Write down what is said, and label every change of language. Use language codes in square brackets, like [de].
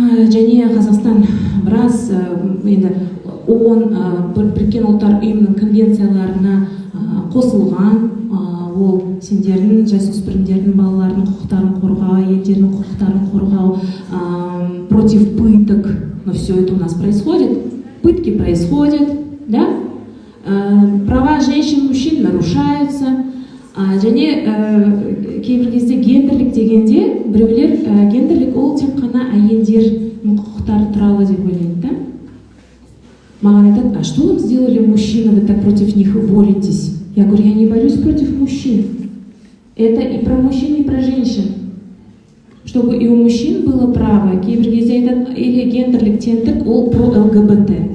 [kk] Және Қазақстан біраз енді ООН біріккен ұлттар ұйымының конвенцияларына қосылған. Ол сендердің жасөспірімдердің балалардың құқықтарын қорғау, әйелдердің құқықтарын қорғау, [ru] против пыток. Но все это у нас происходит. Пытки происходят, да? Права женщин и мужчин нарушаются. [kk] Және кейбір кезде гендерлік дегенде біреулер гендерлік ол тек қана әйелдердің құқықтары туралы деп ойлайды, да? Маған айтады: [ru] а что вам сделали мужчины, вы так против них боретесь? Я говорю: я не борюсь против мужчин. Это и про мужчин, и про женщин. Чтобы и у мужчин было право, [kk] кейбір кезде айтады, [ru] или [kk] гендерлік теңдік, ол [ru] про ЛГБТ.